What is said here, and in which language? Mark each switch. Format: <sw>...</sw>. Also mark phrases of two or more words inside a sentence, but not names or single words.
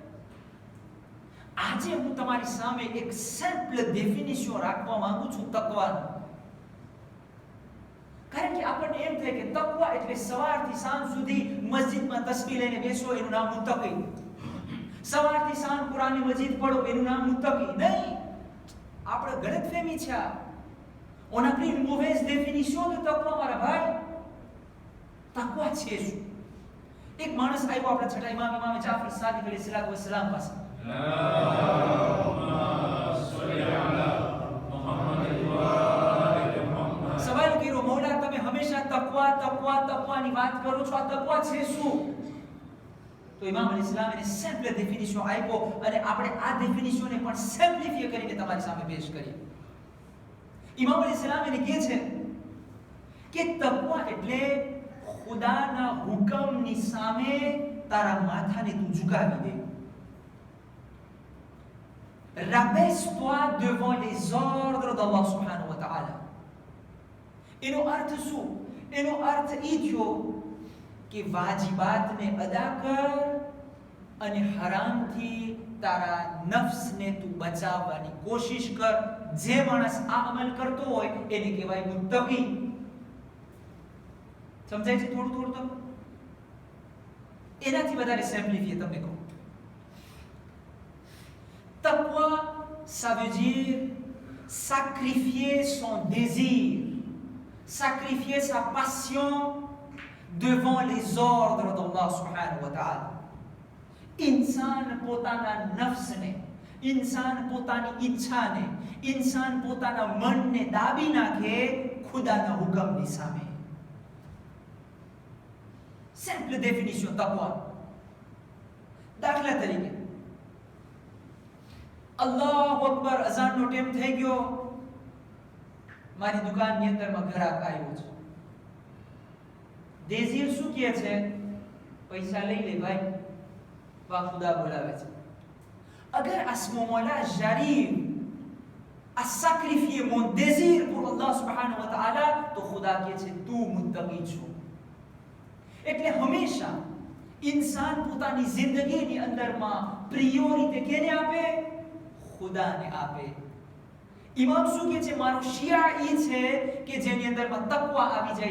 <gu>આજે હું તમારી સામે એક</gu> <en>simple definition</en> <gu>રાખવા માંગુ છું તકવાનો. કારણ કે આપણને એમ થાય કે તકવા એટલે સવારથી સાંજ સુધી મસ્જિદમાં તસ્બીહ લઈને બેસો એનું નામ મુત્તકી. સવારથી સાંજ કુરાન મજીદ પઢો એનું નામ મુત્તકી નહીં. આપણે ગલતફહેમી છે.</gu> <fr>On a pris une mauvaise définition de taqwa</fr> <gu>મારા ભાઈ. તકવા છે શું? એક માણસ આવ્યો આપણા છઠ્ઠા ઇમામ જાફર સાદિક</gu> <ar>عليه الصلاة والسلام</ar> <gu>પાસે. સવાલ કર્યો, મૌલા તમે હંમેશા તકવાની વાત કરો છો, આ તકવા છે શું? તો ઇમામ અલૈહિસ્સલામ એને</gu> <en>simple definition</en> <gu>આપ્યો અને આપણે આ ડેફિનિશનને પણ સિમ્પ્લિફાય કરીને તમારી સામે પેશ કરીએ. ઇમામ અલૈહિસ્સલામ એને કહે છે કે તકવા એટલે ખુદાના હુકમની સામે તારા માથાને તું ઝુકાવી દે.</gu> <fr>Rabaisse-toi devant les ordres d'Allah</fr> <ar>سبحانه وتعالى.</ar> <gu>એનો અર્થ શું? એનો અર્થ એ થયો કે વાજિબાતને અદા કર અને હરામથી તારા નફ્સને તું બચાવવાની કોશિશ કર. જે માણસ આ અમલ કરતો હોય એને કહેવાય મુત્તકી. સમજાય છે થોડું થોડું? તો એનાથી વધારે સિમ્પ્લિફાય તમને કહું.</gu> <fr>Taqwa, ça veut dire sacrifier son désir, sacrifier sa passion devant les ordres d'Allah</fr> <ar>سبحانه وتعالى.</ar> <gu>इंसान પોતાના નફ્સને, इंसान પોતાની ઈચ્છાને, इंसान પોતાના મનને દાબી નાખે ખુદાના હુકમની સામે.</gu> <en>simple definition</en> <gu>તકવા. દાખલા તરીકે</gu> <ar>الله أكبر</ar> <gu>અઝાનનો ટાઈમ થઈ ગયો, મારી દુકાનની અંદરમાં ગ્રાહક આવ્યો છે. દેઝીર શું કહે છે? પૈસા લઈ લે ભાઈ, વાહ ખુદા બોલાવે છે.</gu> <fr>અગર à ce moment-là j'arrive à sacrifier mon désir pour Allah</fr> <ar>سبحانه وتعالى,</ar> <gu>તો ખુદા કહે છે તું મુત્તકી છો. એટલે હંમેશા ઇન્સાન પોતાની જિંદગીની અંદરમાં પ્રિયોરિટી કેને આપે? ખુદાને આપે. ઇમામ શું કહે છે? મારો શિયા ઈ છે કે જેની અંદરમાં તકવા આવી જાય.</gu>